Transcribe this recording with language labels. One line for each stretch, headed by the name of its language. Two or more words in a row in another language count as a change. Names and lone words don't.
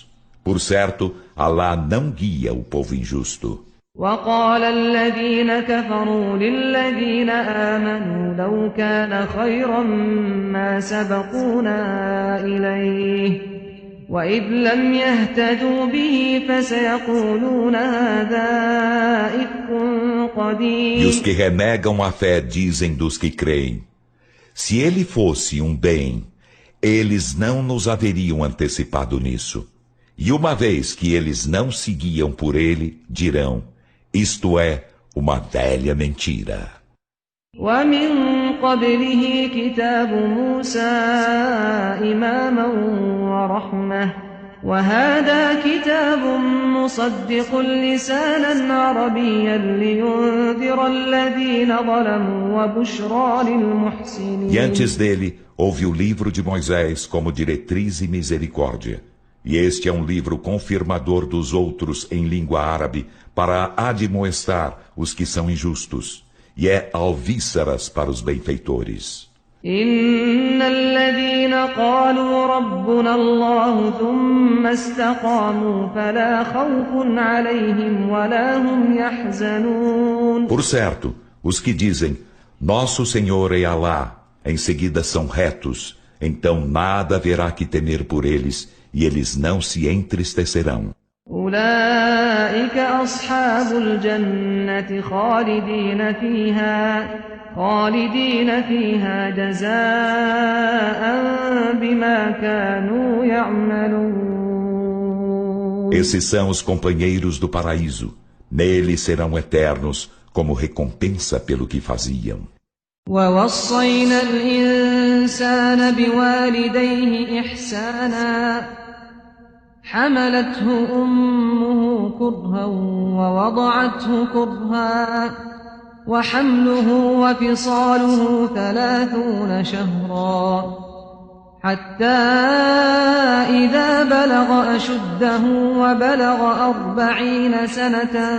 Portuguese: Por certo, Alá não guia o povo injusto.
Arabic: وقال الذين كفروا للذين آمنوا لو كان خيرا ما سبقونا إليه وإذ لم يهتدوا به فسيقولون هذا إفك
Portuguese: E
Arabic: قديم.
Portuguese: os que renegam a fé dizem dos que creem: se ele fosse um bem, eles não nos haveriam antecipado nisso. E uma vez que eles não seguiam por ele, dirão: isto é uma velha mentira.
Arabic: ومن قبله كتاب موسى إماما ورحمة وهذا كتاب مصدق لسانا عربيا لينذر الذين ظلموا وبشرى
Portuguese: E
Arabic: للمحسنين.
Portuguese: antes dele, houve o livro de Moisés como diretriz e misericórdia. E este é um livro confirmador dos outros em língua árabe para admoestar os que são injustos. E é alvíceras para os benfeitores.
Arabic: إن الذين قالوا ربنا الله ثم استقاموا فلا خوف عليهم ولا هم يحزنون.
Portuguese: Por certo, os que dizem, nosso Senhor é Alá, em seguida são retos, então nada haverá que temer por eles, e eles não se entristecerão.
Arabic: أولئك أصحاب الجنة خالدين فيها جزاء بما كانوا يعملون.
Portuguese: Esses são os companheiros do paraíso. Neles serão eternos, como recompensa pelo que faziam.
Arabic: ووصينا الإنسان بوالديه إحسانا حملته أمه كرها ووضعته كرها وحمله وفصاله 30 شهرا حتى إذا بلغ أشده وبلغ 40 سنة